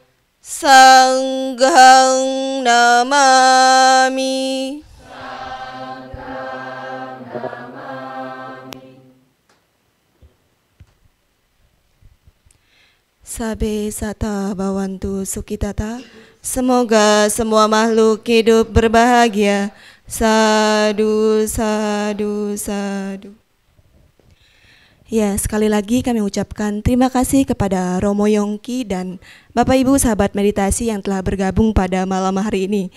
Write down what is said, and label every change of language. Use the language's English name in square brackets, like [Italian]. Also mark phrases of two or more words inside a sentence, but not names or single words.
[Pali] Sanghang namami. Sabe sata bawantu sukitata. [Indonesian] Semoga semua makhluk hidup berbahagia. [Pali] Sadu, sadu, sadu. [Indonesian] Ya, sekali lagi kami ucapkan terima kasih kepada Romo Yongki dan Bapak Ibu sahabat meditasi yang telah bergabung pada malam hari ini.